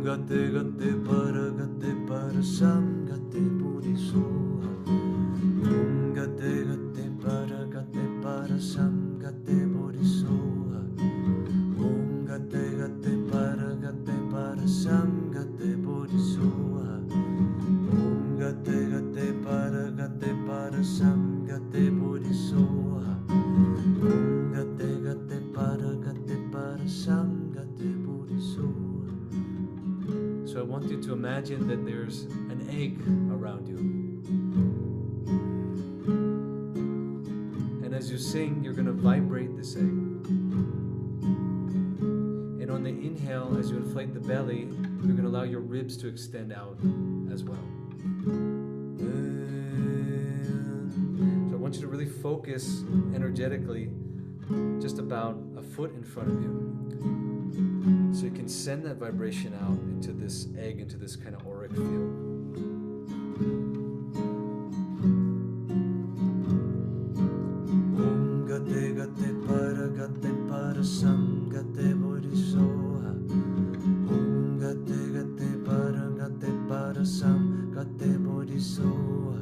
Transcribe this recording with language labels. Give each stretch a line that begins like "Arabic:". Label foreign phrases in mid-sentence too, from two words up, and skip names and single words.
Sanskrit: गते पार सम् गते बोधिस्वाहा. ॐ गते पार सम् गते बोधिस्वाहा. ॐ गते पार सम् गते बोधिस्वाहा. ॐ गते पार सम् गते बोधिस्वाहा. ॐ गते पार सम् गते बोधिस्वाहा.
English: So I want you to imagine that there's an egg around you. And as you sing, you're going to vibrate this egg. And on the inhale, as you inflate the belly, you're going to allow your ribs to extend out as well. So I want you to really focus energetically just about a foot in front of you. So you can send that vibration out into this egg, into this kind of auric field.
Sanskrit: ॐ गते पार सम् गते बोधिस्वाहा. ॐ गते पार सम् गते बोधिस्वाहा.